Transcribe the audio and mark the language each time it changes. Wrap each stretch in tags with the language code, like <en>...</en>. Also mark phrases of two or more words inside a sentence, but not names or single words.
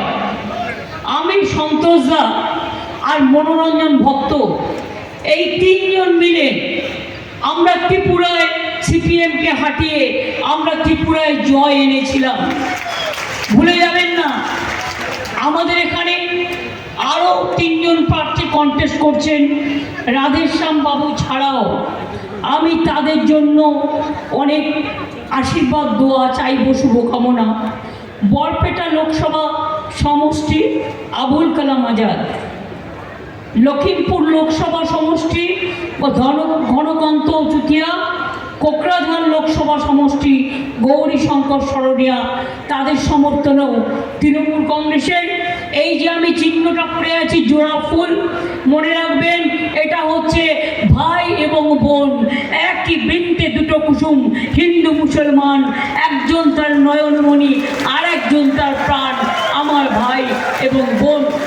<bn>আমি, সন্তোষ দা আর মনোরঞ্জন ভক্ত এই তিনজন মিলে আমরা ত্রিপুরায় সিপিএমকে হাঁটিয়ে আমরা ত্রিপুরায় জয় এনেছিলাম। ভুলে যাবেন না, আমাদের এখানে আরও তিনজন প্রার্থী কন্টেস্ট করছেন রাধেশ্যাম বাবু ছাড়াও। আমি তাদের জন্য অনেক আশীর্বাদ দোয়া চাইব, শুভকামনা। বরপেটা লোকসভা সমষ্টি আবুল কালাম আজাদ, লখিমপুর লোকসভা সমষ্টি ঘনকান্ত চুতিয়া, কোকরাঝাড় লোকসভা সমষ্টি গৌরী শঙ্কর সরোনিয়া, তাদের সমর্থনেও তৃণমূল কংগ্রেসের এই যে আমি চিহ্নটা পড়ে আছি জোড়া ফুল, মনে রাখবেন এটা হচ্ছে ভাই এবং বোন, একই বৃন্তে দুটো কুসুম, হিন্দু মুসলমান, একজন তার নয়নমণি আর একজন তার প্রাণ, আমার ভাই এবং বোন।</bn>